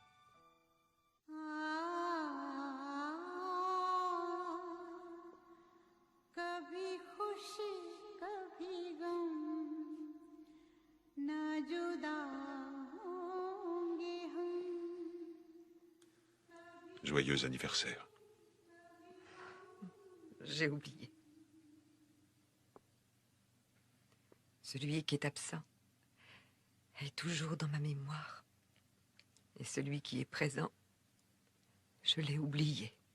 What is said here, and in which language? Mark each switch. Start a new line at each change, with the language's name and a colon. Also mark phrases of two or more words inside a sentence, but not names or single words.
Hindi: कभी खुशी कभी गम ना जुदा होंगे हम
French: Joyeux anniversaire. J'ai oublié. Celui qui est absent est toujours dans ma mémoire. Et celui qui est présent, je l'ai oublié.